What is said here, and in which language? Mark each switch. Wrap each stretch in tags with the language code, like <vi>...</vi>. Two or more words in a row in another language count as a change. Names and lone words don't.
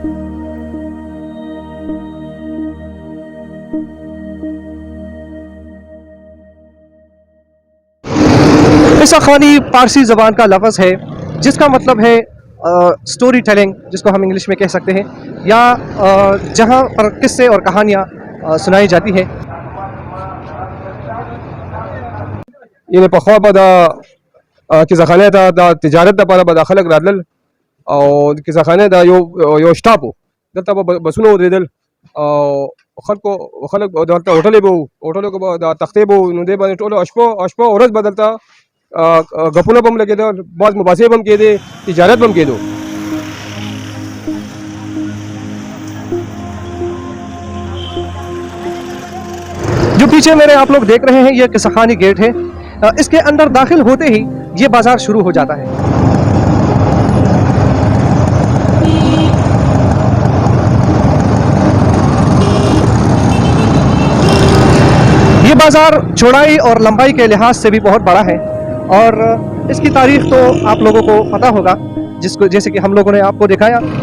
<ur>قصہ خوانی پارسی زبان کا لفظ ہے، جس کا مطلب ہے</ur> <en>story telling,</en> <ur>جس کو ہم انگلش میں کہہ سکتے ہیں، یا جہاں پر قصے اور کہانیاں سنائی جاتی ہے.</ur> <ps>یعنی په خوا به د کیسهخانې ته د تجارت لپاره به دا خلک راتلل، او د کیسهخانې دا یو شټاپ و، دلته به بسونه ودرېدل او خلک دلته هوټلې به وو، هوټلو کې به دا تختې به وو، نو دې باندې ټوله شپه ورځ به دلته ګپونه به هم لګېده، بعض مباحثې به هم کېدې، تجارت به هم کېدو.</ps> <ur>جو پیچھے میرے آپ لوگ دیکھ رہے ہیں، یہ قصہ خوانی گیٹ ہے. اس کے اندر داخل ہوتے ہی یہ بازار شروع ہو جاتا ہے. یہ بازار چوڑائی اور لمبائی کے لحاظ سے بھی بہت بڑا ہے، اور اس کی تاریخ تو آپ لوگوں کو پتا ہوگا، جس کو جیسے کہ ہم لوگوں نے آپ کو دکھایا.</ur>